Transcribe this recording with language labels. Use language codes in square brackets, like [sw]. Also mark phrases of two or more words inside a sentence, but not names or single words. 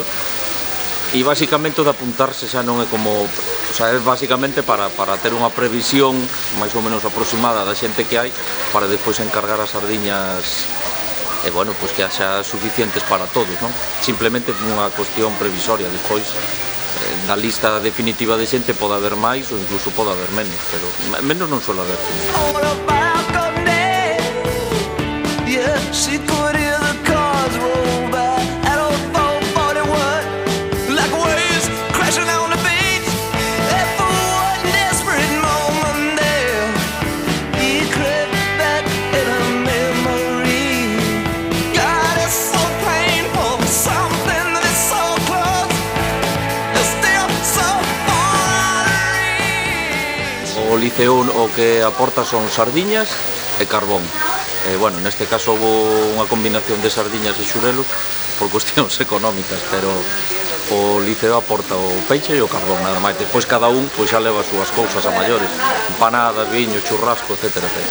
[gl] e basicamente o de apuntarse xa non é como, o sea, é basicamente para ter unha previsión máis ou menos aproximada da xente que hai para despois encargar as sardiñas e bueno, pois que haxa suficientes para todos, non? Simplemente unha cuestión previsoria, despois na lista definitiva de xente pode haber máis ou incluso pode haber menos, pero menos non suele haber. [en] She could hear the cars roll by at old 441, like waves crashing on the beach. And for one desperate moment there, he crept back in her memory. God, it's so painful, something that is so close, is still so far away. [gl] O liceo o que aporta son sardiñas e carbón. Bueno, neste caso houve unha combinación de sardiñas e xurelos por cuestións económicas, pero o liceo aporta o peixe e o carbón, nada máis. Despois cada un pois xa leva as súas cousas a maiores, empanadas, viño, churrasco, etcétera, etcétera.